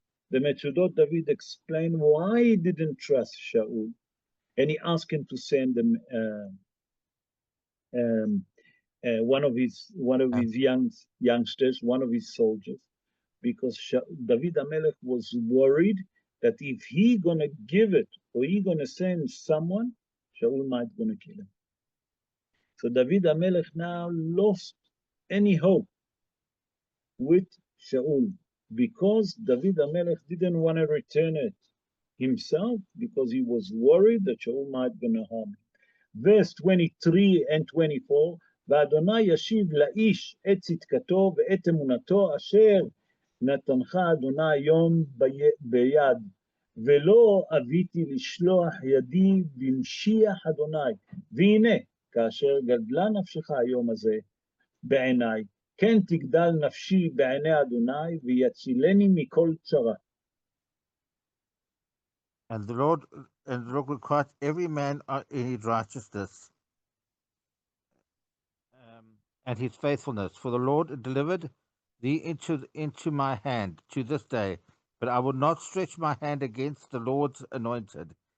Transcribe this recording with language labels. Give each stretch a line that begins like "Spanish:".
English: The Metzudot David explained why he didn't trust Shaul, and he asked him to send them one of his youngsters, one of his soldiers, because David HaMelech was worried that if he gonna give it or he gonna send someone, Shaul might gonna kill him. So David HaMelech now lost any hope with Shaul because David HaMelech didn't want to return it himself because he was worried that Shaul might gonna harm him. Verse 23 and 24,
Hebrew: ואדוני ישיב לאיש את צדקתו ואת אמונתו אשר נתנך אדוני היום ביד, ולא אביתי לשלוח ידי במשיח אדוני, והנה כאשר גדלה נפשך היום הזה בעיניי, כן תגדל נפשי בעיני אדוני ויצילני מכל צרה.
English: And the Lord required every man in his righteousness and his faithfulness. For the Lord delivered thee into my hand to this day, but I will not stretch my hand against the Lord's anointed.